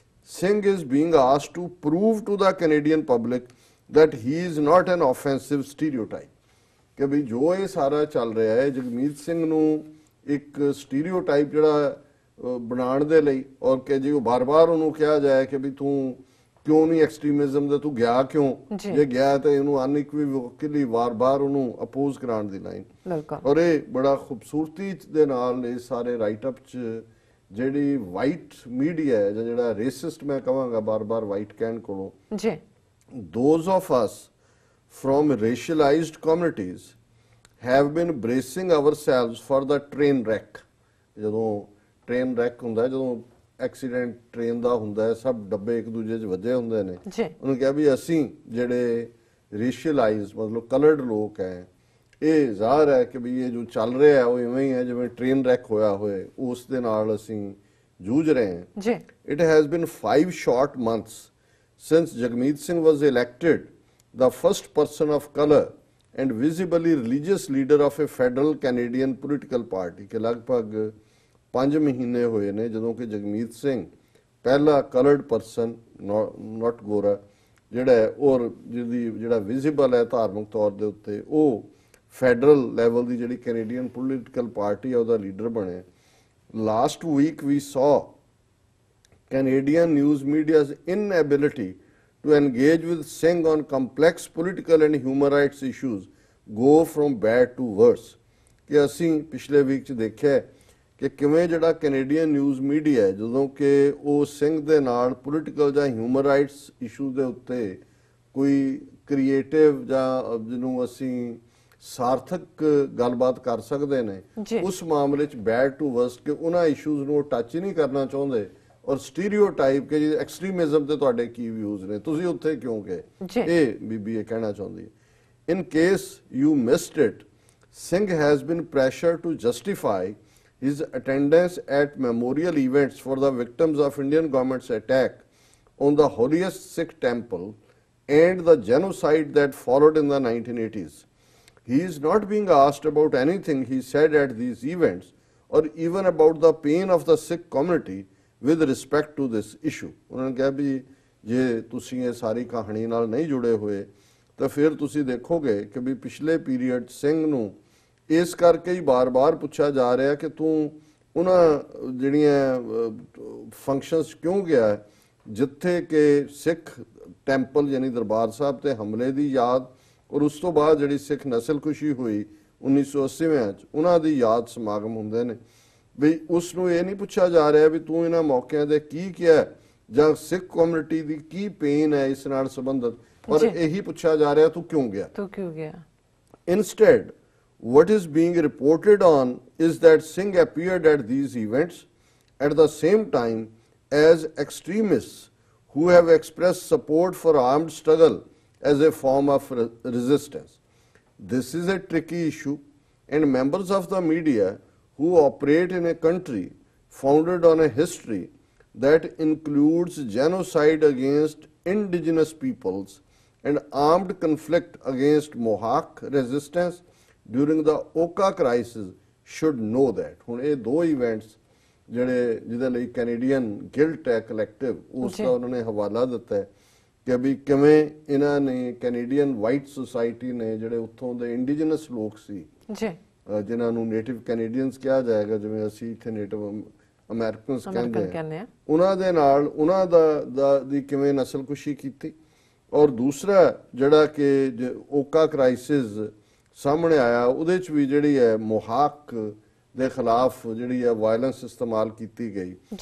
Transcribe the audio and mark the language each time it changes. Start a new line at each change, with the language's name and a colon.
English: Singh is being asked to prove to the Canadian public that he is not an offensive stereotype।
Punjabi: ਕਿ ਵੀ ਜੋ ਇਹ ਸਾਰਾ ਚੱਲ ਰਿਹਾ ਹੈ ਜਗਮੀਤ ਸਿੰਘ ਨੂੰ ਇੱਕ ਸਟੀਰੀਓਟਾਈਪ ਜਿਹੜਾ ਬਣਾਉਣ ਦੇ ਲਈ ਔਰ ਕਿ ਜੇ ਉਹ ਬਾਰ-ਬਾਰ ਉਹਨੂੰ ਕਿਹਾ ਜਾਏ ਕਿ ਵੀ ਤੂੰ ਕਿਉਂ ਨਹੀਂ ਐਕਸਟ੍ਰੀਮਿਜ਼ਮ ਦੇ ਤੂੰ ਗਿਆ ਕਿਉਂ ਜੇ ਗਿਆ ਤੇ ਇਹਨੂੰ ਅਨਇਕੁਇਵੋਕਲੀ ਵਾਰ-ਵਾਰ ਉਹਨੂੰ ਅਪੋਜ਼ ਕਰਾਉਣ ਦੀ ਲਾਈਨ ਔਰ ਇਹ ਬੜਾ ਖੂਬਸੂਰਤੀ ਦੇ ਨਾਲ ਇਹ ਸਾਰੇ ਰਾਈਟ ਅਪ ਚ ਜਿਹੜੀ ਵਾਈਟ ਮੀਡੀਆ ਹੈ ਜਾਂ ਜਿਹੜਾ ਰੇਸਿਸਟ ਮੈਂ ਕਹਾਂਗਾ ਬਾਰ-ਬਾਰ ਵਾਈਟ ਕਹਿਣ ਕੋਲੋਂ ਜੀ
English: those of us from racialized communities have been bracing ourselves for the train wreck।
Punjabi: ਜਦੋਂ ਟ੍ਰੇਨ ਰੈਕ ਹੁੰਦਾ ਜਦੋਂ ਐਕਸੀਡੈਂਟ ਟ੍ਰੇਨ ਦਾ ਹੁੰਦਾ ਹੈ ਸਭ ਡੱਬੇ ਇੱਕ ਦੂਜੇ 'ਚ ਵੱਜੇ ਹੁੰਦੇ ਨੇ ਉਹਨੂੰ ਕਿਹਾ ਵੀ ਅਸੀਂ ਜਿਹੜੇ ਰੇਸ਼ੀਅਲਾਈਜ਼ਡ ਮਤਲਬ ਕਲਰਡ ਲੋਕ ਹੈ ਇਹ ਜ਼ਾਹਰ ਹੈ ਕਿ ਵੀ ਇਹ ਜੋ ਚੱਲ ਰਿਹਾ ਹੈ ਉਹ ਇਵੇਂ ਹੀ ਹੈ ਜਿਵੇਂ ਟ੍ਰੇਨ ਰੈਕ ਹੋਇਆ ਹੋਏ ਉਸ ਦੇ ਨਾਲ ਅਸੀਂ ਜੂਝ ਰਹੇ ਹਾਂ।
English: It has been 5 short months since Jagmeet Singh was elected the first person of color and visibly religious leader of a federal Canadian political party।
Punjabi: ਕਿ ਲਗਭਗ 5 ਮਹੀਨੇ ਹੋਏ ਨੇ ਜਦੋਂ ਕਿ ਜਗਮੀਤ ਸਿੰਘ ਪਹਿਲਾ ਕਲਰਡ ਪਰਸਨ ਨਾਟ ਗੋਰਾ ਜਿਹੜਾ ਹੈ ਔਰ ਜਿਹਦੀ ਜਿਹੜਾ ਵਿਜ਼ੀਬਲ ਹੈ ਧਾਰਮਿਕ ਤੌਰ ਦੇ ਉੱਤੇ ਉਹ ਫੈਡਰਲ ਲੈਵਲ ਦੀ ਜਿਹੜੀ ਕੈਨੇਡੀਅਨ ਪੋਲੀਟੀਕਲ ਪਾਰਟੀ ਹੈ ਉਹਦਾ ਲੀਡਰ ਬਣਿਆ।
English: Last week we saw Canadian news media's inability to engage with Singh on complex political and human rights issues go from bad to worse।
Punjabi: ਕਿ ਅਸੀਂ ਪਿਛਲੇ ਵੀਕ 'ਚ ਦੇਖਿਆ ਕਿ ਕਿਵੇਂ ਜਿਹੜਾ ਕੈਨੇਡੀਅਨ ਨਿਊਜ਼ ਮੀਡੀਆ ਹੈ ਜਦੋਂ ਕਿ ਉਹ ਸਿੰਘ ਦੇ ਨਾਲ ਪੋਲੀਟੀਕਲ ਜਾਂ ਹਿਊਮਨ ਰਾਈਟਸ ਇਸ਼ੂ ਦੇ ਉੱਤੇ ਕੋਈ ਕ੍ਰੀਏਟਿਵ ਜਾਂ ਜਿਹਨੂੰ ਅਸੀਂ ਸਾਰਥਕ ਗੱਲਬਾਤ ਕਰ ਸਕਦੇ ਨੇ ਉਸ ਮਾਮਲੇ 'ਚ ਬੈਡ ਟੂ ਵਰਸਟ ਕਿ ਉਹਨਾਂ ਇਸ਼ੂਜ਼ ਨੂੰ ਟੱਚ ਹੀ ਨਹੀਂ ਕਰਨਾ ਚਾਹੁੰਦੇ ਔਰ ਸਟੀਰੀਓਟਾਈਪ ਕਿ ਜੀ ਐਕਸਟ੍ਰੀਮਿਜ਼ਮ ਤੇ ਤੁਹਾਡੇ ਕੀ ਵਿਊਜ਼ ਨੇ ਤੁਸੀਂ ਉੱਥੇ ਕਿਉਂ ਗਏ ਇਹ ਬੀਬੀ ਇਹ ਕਹਿਣਾ ਚਾਹੁੰਦੀ ਹੈ।
English: In case you missed it Singh has been pressure to justify his attendance at memorial events for the victims of Indian government's attack on the holiest Sikh temple and the genocide that followed in the 1980s. He is not being asked about anything he said at these events or even about the pain of the Sikh community with respect to this issue।
Punjabi: ਉਹਨਾਂ ਨੇ ਕਿਹਾ ਵੀ ਜੇ ਤੁਸੀਂ ਇਹ ਸਾਰੀ ਕਹਾਣੀ ਨਾਲ ਨਹੀਂ ਜੁੜੇ ਹੋਏ ਤਾਂ ਫਿਰ ਤੁਸੀਂ ਦੇਖੋਗੇ ਕਿ ਵੀ ਪਿਛਲੇ ਪੀਰੀਅਡ ਸਿੰਘ ਨੂੰ ਇਸ ਕਰਕੇ ਹੀ ਬਾਰ-ਬਾਰ ਪੁੱਛਿਆ ਜਾ ਰਿਹਾ ਕਿ ਤੂੰ ਉਹਨਾਂ ਜਿਹੜੀਆਂ ਫੰਕਸ਼ਨਸ ਕਿਉਂ ਗਿਆ ਜਿੱਥੇ ਕਿ ਸਿੱਖ ਟੈਂਪਲ ਯਾਨੀ ਦਰਬਾਰ ਸਾਹਿਬ ਤੇ ਹਮਲੇ ਦੀ ਯਾਦ ਔਰ ਉਸ ਤੋਂ ਬਾਅਦ ਜਿਹੜੀ ਸਿੱਖ ਨਸਲਕੁਸ਼ੀ ਹੋਈ 1980 ਚ ਉਹਨਾਂ ਦੀ ਯਾਦ ਸਮਾਗਮ ਹੁੰਦੇ ਨੇ ਵੀ ਉਸ ਨੂੰ ਇਹ ਨਹੀਂ ਪੁੱਛਿਆ ਜਾ ਰਿਹਾ ਵੀ ਤੂੰ ਇਹਨਾਂ ਮੌਕਿਆਂ ਦੇ ਕੀ ਕਿਹਾ ਜਾਂ ਸਿੱਖ ਕਮਿਊਨਿਟੀ ਦੀ ਕੀ ਪੇਨ ਹੈ ਇਸ ਨਾਲ ਸੰਬੰਧਿਤ ਪਰ ਇਹੀ ਪੁੱਛਿਆ ਜਾ ਰਿਹਾ ਤੂੰ ਕਿਉਂ ਗਿਆ।
English: Instead, what is being reported on is that Singh appeared at these events at the same time as extremists who have expressed support for armed struggle as a form of resistance। This is a tricky issue and members of the media who operate in a country founded on a history that includes genocide against indigenous peoples and armed conflict against Mohawk resistance during the Oka crisis should know that।
Punjabi: ਹੁਣ ਇਹ ਦੋ events ਜਿਹੜੇ ਜਿਹਦੇ ਲਈ Canadian guilt ਹੈ collective ਉਸ ਦਾ ਉਹਨਾਂ ਨੇ ਹਵਾਲਾ ਦਿੱਤਾ ਹੈ ਕਿ ਵੀ ਕਿਵੇਂ ਇਹਨਾਂ ਨੇ ਕੈਨੇਡੀਅਨ ਵਾਈਟ ਸੁਸਾਇਟੀ ਨੇ ਜਿਹੜੇ ਉੱਥੋਂ ਦੇ ਇੰਡੀਜਨਸ ਲੋਕ ਸੀ ਜਿਨ੍ਹਾਂ ਨੂੰ ਨੇਟਿਵ ਕੈਨੇਡੀਅਨਸ ਕਿਹਾ ਜਾਏਗਾ ਜਿਵੇਂ ਅਸੀਂ ਇੱਥੇ ਨੇਟਿਵ ਅਮਰੀਕਨਸ ਕਹਿੰਦੇ ਆ ਉਹਨਾਂ ਦੇ ਨਾਲ ਉਹਨਾਂ ਦੀ ਕਿਵੇਂ ਨਸਲਕੁਸ਼ੀ ਕੀਤੀ ਔਰ ਦੂਸਰਾ ਜਿਹੜਾ ਕਿ ਓਕਾ ਕ੍ਰਾਈਸਿਸ ਸਾਹਮਣੇ ਆਇਆ ਉਹਦੇ ਚ ਵੀ ਜਿਹੜੀ ਹੈ ਮੋਹਾਕ ਦੇ ਖਿਲਾਫ ਜਿਹੜੀ ਹੈ ਵਾਇਲੈਂਸ ਇਸਤੇਮਾਲ ਕੀਤੀ ਗਈ।